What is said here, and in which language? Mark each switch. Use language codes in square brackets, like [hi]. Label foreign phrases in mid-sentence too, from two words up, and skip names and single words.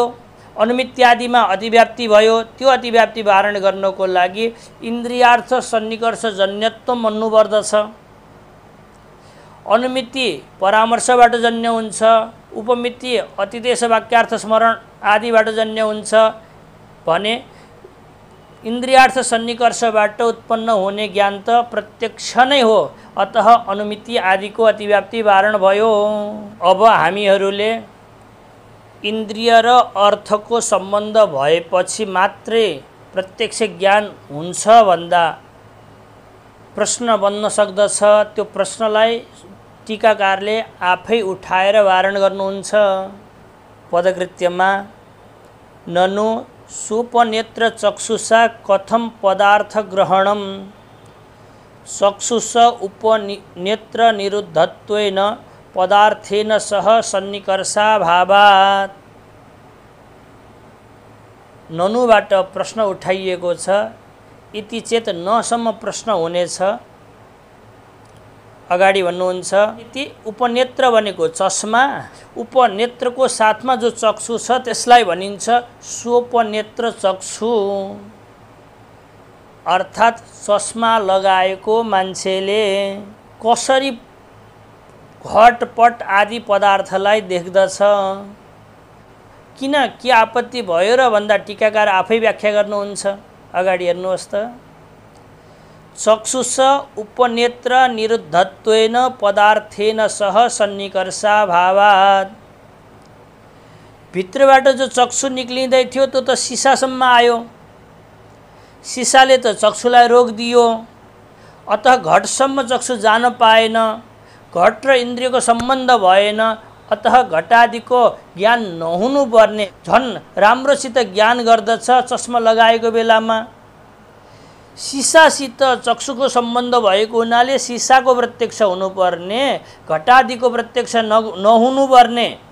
[ne] अनुमित्यादिमा अतिव्याप्ति भयो। त्यो अतिव्याप्ति वारण गर्नको लागि इन्द्रियार्थ सन्निकर्ष जन्यत्व भन्नुपर्दछ। अनुमिति परामर्शबाट जन्य हुन्छ, उपमिति अतिदेश वाक्यार्थ स्मरण आदिबाट जन्य हुन्छ भने इन्द्रियार्थ सन्निकर्षबाट उत्पन्न हुने ज्ञान त प्रत्यक्ष नै हो। अतः अनुमिति आदिको अतिव्याप्ति वारण भयो। अब हामीहरूले इन्द्रिय र अर्थको सम्बन्ध भएपछि मात्रै प्रत्यक्ष ज्ञान हुन्छ भन्दा प्रश्न बन्न सक्दछ। त्यो प्रश्नलाई टीकाकारले आफै उठाएर वारण गर्नुहुन्छ। [sa] पदकृत्यमा ननु सुपनेत्र चक्षुषा कथम पदार्थ ग्रहणम चक्षुष उपनेत्र निरुद्धत्वेन पदार्थेन सह सन्निकर्षाभावात्। [ne] ननुबाट प्रश्न उठाइएको छ। [sa] इति चेत [ne] नसम्म प्रश्न हुनेछ। अगाडि भन्नुहुन्छ इति उपनेत्र भनेको चस्मा, उपनेत्रको साथमा जो चक्षु छ त्यसलाई भनिन्छ सोपनेत्र चक्षु। अर्थात् चस्मा लगाएको मान्छेले कसरी घटपट आदि पदार्थलाई देख्दछ, किन के आपत्ति भयो र भन्दा टीकाकार आफै व्याख्या गर्नुहुन्छ। अगाडि हेर्नुहोस् त। [sa] चक्षुष उपनेत्र निरुद्धत्वेन पदार्थेन सह सन्निकर्षाभावात्। [ne] भित्रबाट जो चक्षु निक्लिँदै थियो त्यो त सिसासम्म आयो। सिसाले त चक्षुलाई रोकिदियो। अतः घटसम्म चक्षु जान पाएन। घट र इन्द्रियको सम्बन्ध भएन। अतः घटादिको ज्ञान नहुनुपर्ने झन् राम्रोसित ज्ञान गर्दछ चस्मा लगाएको बेलामा। सिसासित चक्षुको सम्बन्ध भएको हुनाले सिसाको प्रत्यक्ष हुनुपर्ने, घटादिको प्रत्यक्ष नहुनुपर्ने।